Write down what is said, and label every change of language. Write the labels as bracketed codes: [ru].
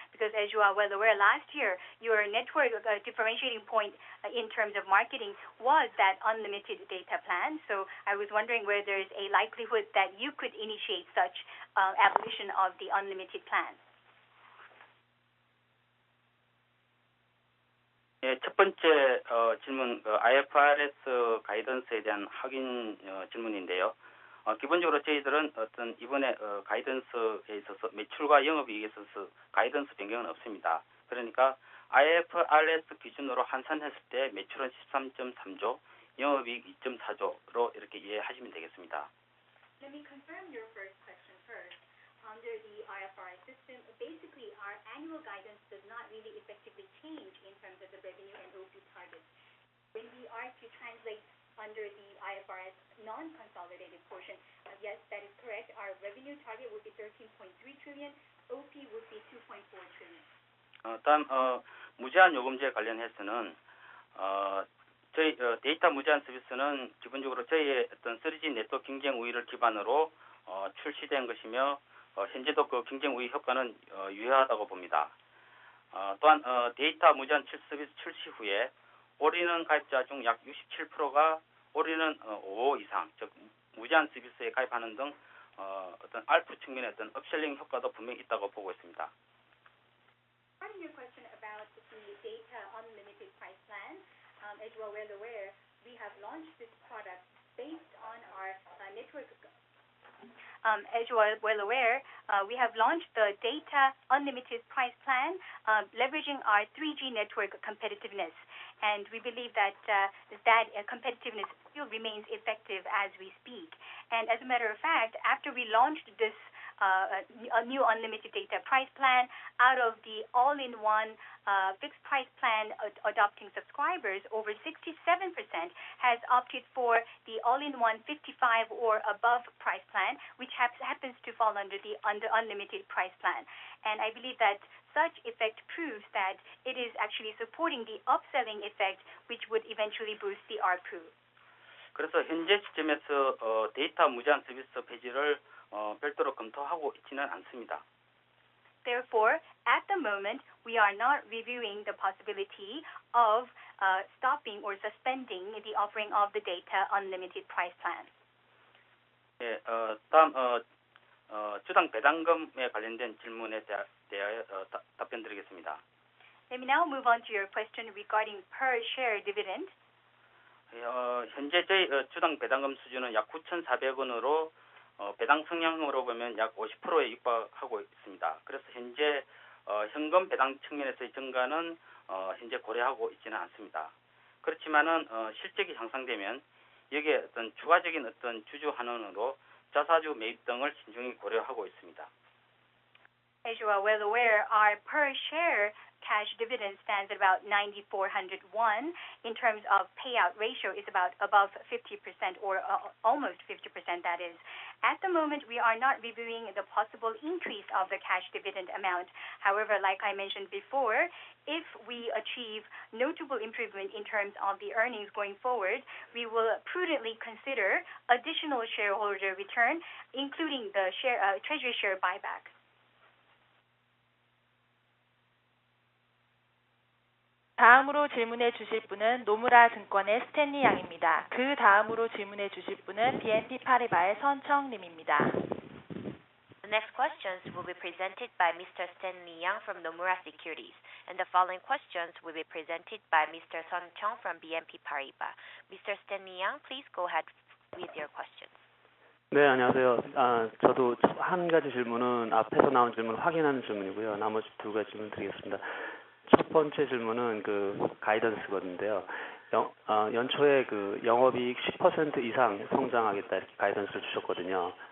[en] Because as you are well aware, last year your network differentiating point in terms of marketing was that unlimited data plan. So I was wondering whether there is a likelihood that you could initiate such abolition of the unlimited plan. [ko] 예, 첫 번째 질문 IFRS 가이던스에 대한 확인 질문인데요. 기본적으로 저희들은 이번에 가이던스에 있어서 매출과 영업이익에 있어서 가이던스 변경은 없습니다. 그러니까 IFRS 기준으로 환산했을 때 매출은 13.3조, 영업이익 2.4조로 이렇게 이해하시면 되겠습니다. [en] Let me confirm your first question first. Under the IFRS system, basically our annual guidance does not really effectively change in terms of the revenue and OP targets. When we are to translate under the IFRS non-consolidated portion, yes, that is correct. Our revenue target will be 13.3 trillion, OP will be 2.4 trillion. [ko] 다음 무제한 요금제 관련해서는 저희 데이터 무제한 서비스는 기본적으로 저희의 어떤 3G 네트워크 경쟁 우위를 기반으로 출시된 것이며 현재도 그 경쟁 우위 효과는 유효하다고 봅니다. 또한 데이터 무제한 서비스 출시 후에 올인원 가입자 중 약 67%가 올인원 5호 이상, 즉 무제한 서비스에 가입하는 등 어떤 알프 측면의 어떤 업셀링 효과도 분명히 있다고 보고 있습니다. [en] Regarding your question about the data unlimited price plan, as you are well aware, we have launched this product based on our network. As you are well aware, we have launched the data unlimited price plan, leveraging our 3G network competitiveness. And we believe that that competitiveness still remains effective as we speak. And as a matter of fact, after we launched this a new unlimited data price plan, out of the all-in-one fixed price plan adopting subscribers, over 67% has opted for the all-in-one 55 or above price plan, which happens to fall under the unlimited price plan. And I believe that such effect proves that it is actually supporting the upselling effect, which would eventually boost the ARPU. [ko] 그래서 현재 시점에서 데이터 무제한 서비스 폐지를 별도로 검토하고 있지는 않습니다. [en] Therefore, at the moment, we are not reviewing the possibility of stopping or suspending the offering of the data unlimited price plan. [ko] 예, 다음 주당 배당금에 관련된 질문에 대하여 답변드리겠습니다. [en] Let me now move on to your question regarding per share dividend. [ko] 현재 저희 주당 배당금 수준은 약 9,400원으로 배당 성향으로 보면 약 50%에 육박하고 있습니다. 그래서 현재 현금 배당 측면에서의 증가는 현재 고려하고 있지는 않습니다. 그렇지만은 실적이 향상되면 여기에 어떤 추가적인 어떤 주주 환원으로 자사주 매입 등을 신중히 고려하고 있습니다. [en] As you are well aware, our per share cash dividend stands at about 9,400 won. In terms of payout ratio, is about above 50% or almost 50%, that is. At the moment, we are not reviewing the possible increase of the cash dividend amount. However, like I mentioned before, if we achieve notable improvement in terms of the earnings going forward, we will prudently consider additional shareholder return, including the treasury share buyback. [ko] 다음으로 질문해 주실 분은 노무라 증권의 스탠리 양입니다. 그 다음으로 질문해 주실 분은 BNP 파리바의 선청 님입니다. [en] The next questions will be presented by Mr. Stanley Yang from Nomura Securities, and the following questions will be presented by Mr. Sun Chung from BNP Paribas. Mr. Stanley Yang, please go ahead with your questions. [ko] 네, 안녕하세요. 저도 한 가지 질문은 앞에서 나온 질문 확인하는 질문이고요. 나머지 두 가지 질문 드리겠습니다. 첫 번째 질문은 그 가이던스거든요. 연초에 그 영업이익 10% 이상 성장하겠다 이렇게 가이던스를 주셨거든요.